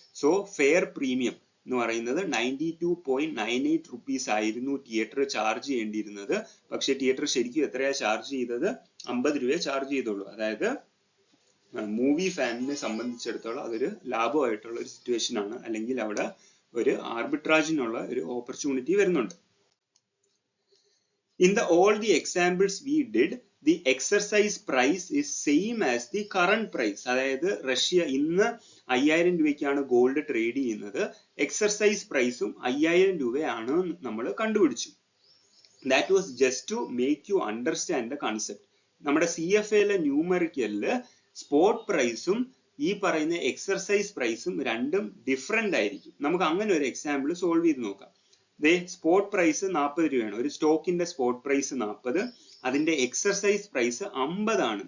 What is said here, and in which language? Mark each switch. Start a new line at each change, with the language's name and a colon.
Malayalam: So fair premium എന്ന് പറയുന്നത് 92.98 rupees ആയിരുന്നു തിയേറ്റർ ചാർജ് ചെയ്യേണ്ടിയിരുന്നത്. പക്ഷെ തിയേറ്റർ ശരിക്കും എത്രയാ ചാർജ് ചെയ്തത്? 50 രൂപയെ ചാർജ് ചെയ്തുള്ളൂ. അതായത് മൂവി ഫാനിനെ സംബന്ധിച്ചിടത്തോളം അതൊരു ലാഭമായിട്ടുള്ള ഒരു സിറ്റുവേഷൻ ആണ്. അല്ലെങ്കിൽ അവിടെ ഒരു ആർബിട്രാജിനുള്ള ഒരു ഓപ്പർച്യൂണിറ്റി വരുന്നുണ്ട്.
English: In all the examples we did, the exercise price is same as the current price.
Malayalam: അതായത് റഷ്യ ഇന്ന് 5000 രൂപയ്ക്കാണ് ഗോൾഡ് ട്രേഡ് ചെയ്യുന്നത്. എക്സർസൈസ് പ്രൈസും 5000 രൂപയാണ് നമ്മൾ കണ്ടുപിടിച്ചു.
English: That was just to make you understand the concept.
Malayalam: നമ്മുടെ CFAയിലെ ന്യൂമറിക്കലില് സ്പോട്ട് പ്രൈസും ഈ പറയുന്ന എക്സർസൈസ് പ്രൈസും രണ്ടും ഡിഫറെന്റ് ആയിരിക്കും. നമുക്ക് അങ്ങനെ ഒരു എക്സാമ്പിൾ സോൾവ് ചെയ്ത് നോക്കാം. സ്പോട്ട് പ്രൈസ് 40 രൂപയാണ്. ഒരു സ്റ്റോക്കിന്റെ സ്പോട്ട് പ്രൈസ് 40, അതിന്റെ എക്സർസൈസ് പ്രൈസ് 50 ആണ്.